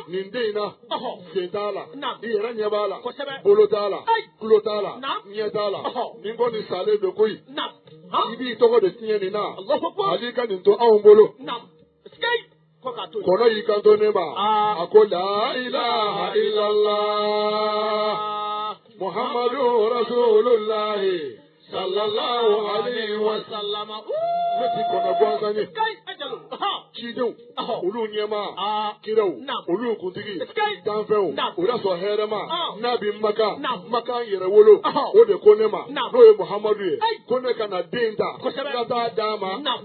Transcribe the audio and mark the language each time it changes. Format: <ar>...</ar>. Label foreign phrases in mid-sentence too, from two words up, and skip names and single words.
<bm>nin den in na Ɔhɔ. sen t'a la Naam. i yɛrɛ ɲɛ b'a la Kosɛbɛ. bolo t'a la Ayi. tulo t'a la Naam. ɲɛ t'a la Ɔhɔ. nin kɔni salen don koyi Naam. i Han. b'i tɔgɔ de tiɲɛ nin na</bm> <ar>الله أكبر.</ar> <bm>hali ka nin to anw bolo Naam. Escape. Ko k'a to yen. kɔnɔ y'i kanto ne ma Ah. a ko</bm> <ar>لا إله إلا الله</ar> <bm>Ah.</bm> <ar>محمد رسول الله صلى الله عليه وسلم Sallama.</ar> <bm>ne ti kɔnɔ gansan ye Sky Ajalo. cidenw Ɔhɔ. olu ɲɛma Ah. kiraw Naam. olu kuntigi Sky. danfɛnw Naam. o y'a sɔrɔ hɛrɛma n'a bi maka Naam. maka yɛrɛ wolo Ɔhɔ. o de ko ne ma Naam. n'o ye muhamadu ye Ai. ko ne ka na den ta Kosɛbɛ. ka taa d'a ma Naam.</bm>